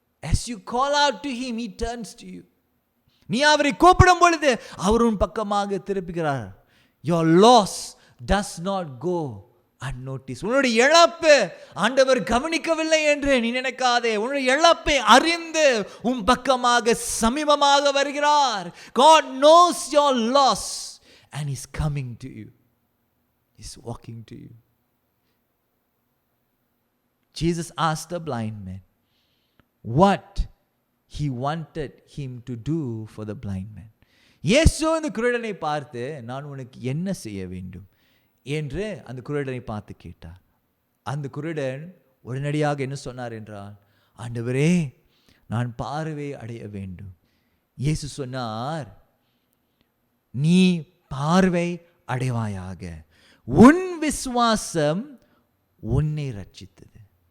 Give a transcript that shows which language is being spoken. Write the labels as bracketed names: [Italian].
[English] As you call out to him, he turns to you. [Tamil] நீ அவரை கூப்பிடும் பொழுது அவர் உன் பக்கமாக திருப்புகிறார். [English] Your loss does not go unnoticed. [Tamil] உன்னுடைய இழப்பு ஆண்டவர் கவனிக்கவில்லை என்று நீ நினைக்காதே. உன்னுடைய இழப்பை அறிந்து உன் பக்கமாக சமீபமாக வருகிறார். [English] God knows your loss and he's coming to you. He's walking to you. Jesus asked the blind man what he wanted him to do for the blind man. [Tamil] இயேசு அந்த குருடனை பார்த்து, நான் உனக்கு என்ன செய்ய வேண்டும் என்று அந்த குருடனை பார்த்து கேட்டார். அந்த குருடன் உடனடியாக என்ன சொன்னார் என்றால், ஆண்டவரே, நான் பார்வை அடைய வேண்டும். இயேசு சொன்னார், நீ பார்வை அடைவாயாக, உன் விசுவாசம் உன்னை ரட்சித்தது.